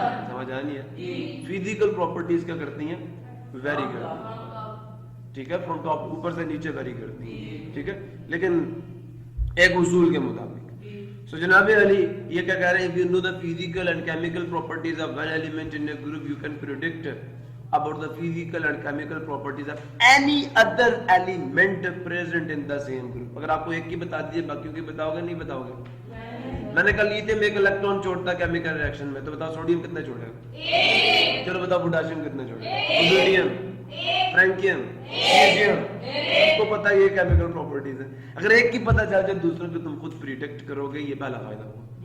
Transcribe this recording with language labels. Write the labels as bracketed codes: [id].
[ur] سمجھ آ نہیں ہے؟ فزیکل پراپرٹیز کیا کرتی ہیں؟ ویری کرتی ہیں, ٹھیک ہے, فرام ٹاپ اوپر سے نیچے ویری کرتی ہیں, ٹھیک ہے, لیکن ایک اصول کے مطابق. سو جناب علی یہ کیا کہہ رہے ہیں, [en] if you know the physical and chemical properties of one element in a group, you can predict about the physical and chemical properties of any other element present in the same group. [ur] اگر آپ کو ایک کی بتا دیے باقیوں کی بتاؤ گے نہیں بتاؤ گے؟ میں نے کہا لیتھیم ایک الیکٹران چھوڑتا ہے کیمیکل ریئیکشن میں, تو بتاؤ سوڈیم کتنا چھوڑے گا؟ چلو بتاؤ پوٹاشیم کتنا چھوڑے گا؟ روبیڈیم, فرینکیم, سیزیم, آپ کو پتا یہ کیمیکل پراپرٹیز ہیں. اگر ایک کی پتا چل جائے دوسروں کو تم خود پریڈکٹ کرو گے, یہ پہلا فائدہ ہوگا.